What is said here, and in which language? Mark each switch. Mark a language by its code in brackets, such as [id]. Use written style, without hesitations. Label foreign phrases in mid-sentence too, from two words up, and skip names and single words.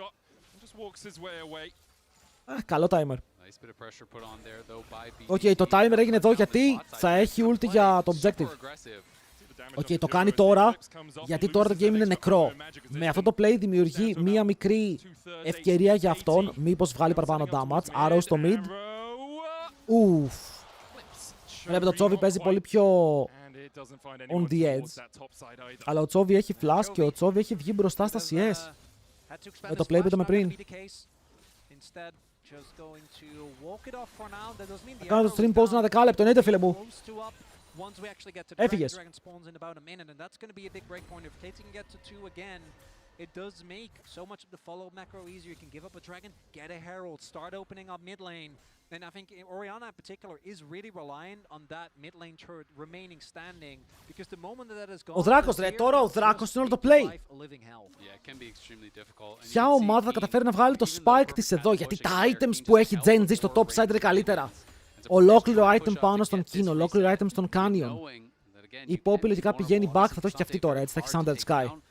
[el] Καλό timer. Οκ, το timer έγινε εδώ γιατί θα έχει ulti για το objective. Οκ, το κάνει τώρα, γιατί τώρα το game είναι νεκρό. Με αυτό το play δημιουργεί μία μικρή ευκαιρία για αυτόν, μήπως βγάλει παραπάνω damage. Arrow στο mid. Ουφ. Βλέπετε το Τσόβι παίζει πολύ πιο [en] on the edge. [el] Αλλά ο Τσόβι έχει flash και ο Τσόβι έχει βγει μπροστά στα CS. Με το play που είδαμε πριν. Θα κάνω το [en] stream pause [el] ένα δεκάλεπτο, εννοείται φίλε μου. Έφυγες. [en] It does make so much of the follow macro easier. You can give up a dragon, get a herald, start opening up mid lane. And I think Orianna in particular is really reliant on that mid lane turret remaining standing because the moment that is gone. [el] Ο Δράκος ρε, τώρα ο Δράκος είναι όλο το play. Ποια ομάδα θα καταφέρει να βγάλει το spike της εδώ, γιατί τα items που έχει Gen Z στο [en] top side [el] είναι καλύτερα. Ολόκληρο item πάνω στον King, ολόκληρο item στον Canyon. Η Poppy λογικά πηγαίνει back, θα το έχει και αυτή τώρα, έτσι θα έχει Sundered Sky.